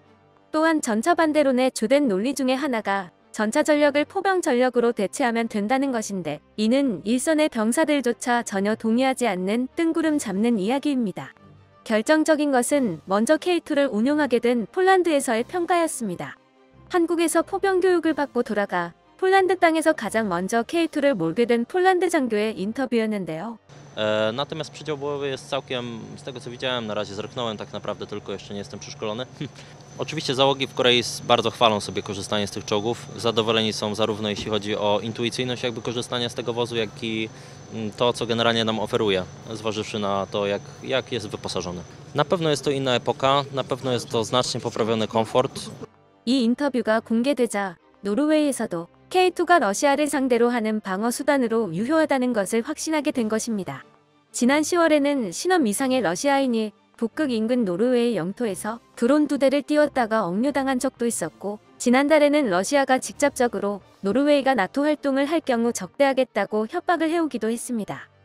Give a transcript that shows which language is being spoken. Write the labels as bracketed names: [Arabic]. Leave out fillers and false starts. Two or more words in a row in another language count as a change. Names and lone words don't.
[Korean] 또한 전차 반대론의 주된 논리 중에 하나가 전차 전력을 포병 전력으로 대체하면 된다는 것인데 이는 일선의 병사들조차 전혀 동의하지 않는 뜬구름 잡는 이야기입니다. 결정적인 것은 먼저 K2를 운용하게 된 폴란드에서의 평가였습니다. 한국에서 포병 교육을 받고 돌아가 폴란드 땅에서 가장 먼저 K2를 몰게 된 폴란드 장교의 인터뷰였는데요. [Polish] Natomiast przydział bojowy jest całkiem, z tego co widziałem, na razie zerknąłem tak naprawdę tylko, jeszcze nie jestem przeszkolony. Oczywiście załogi w Korei bardzo chwalą sobie korzystanie z tych czołgów. Zadowoleni są zarówno jeśli chodzi o intuicyjność jakby korzystania z tego wozu, jak i to, co generalnie nam oferuje, zważywszy na to, jak jest wyposażony. Na pewno jest to inna epoka, na pewno jest to znacznie poprawiony komfort. [Korean] 이 인터뷰가 공개되자 노르웨이에서도 K2가 러시아를 상대로 하는 방어 수단으로 유효하다는 것을 확신하게 된 것입니다. 지난 10월에는 신원 미상의 러시아인이 북극 인근 노르웨이 영토에서 드론 2대를 띄웠다가 억류당한 적도 있었고 지난달에는 러시아가 직접적으로 노르웨이가 나토 활동을 할 경우 적대하겠다고 협박을 해오기도 했습니다.